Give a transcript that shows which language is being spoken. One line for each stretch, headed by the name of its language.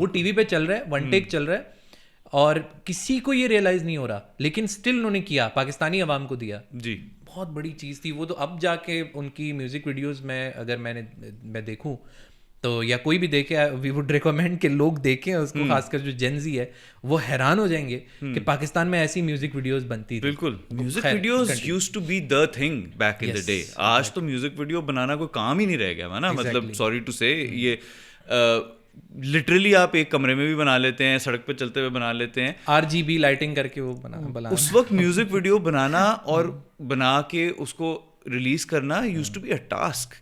Urdu: وہ T V پہ چل رہا ہے, ون ٹیک چل رہا ہے اور کسی کو یہ ریئلائز نہیں ہو رہا, لیکن اسٹل انہوں نے کیا, پاکستانی عوام کو دیا. جی بہت بڑی چیز تھی وہ. تو اب جا کے ان کی میوزک ویڈیوز میں اگر میں دیکھوں تو یا کوئی بھی دیکھے,
English: we would recommend
Urdu: کہ لوگ دیکھیں اس کو, خاص کر جو جین زی ہے وہ حیران ہو جائیں گے کہ پاکستان میں ایسی میوزک ویڈیوز بنتی تھی.
English: بالکل, music videos used to be the thing back in the day.
Urdu: آج تو میوزک ویڈیو بنانا کوئی کام ہی نہیں رہ گیا ہے نا. مطلب
English: sorry to say
Urdu: یہ لٹرلی آپ ایک کمرے میں بھی بنا لیتے ہیں, سڑک پہ چلتے ہوئے بنا لیتے ہیں, RGB لائٹنگ کر کے وہ بنا. اس وقت میوزک ویڈیو بنانا اور بنا کے اس کو ریلیز کرنا
English: Use to be a task.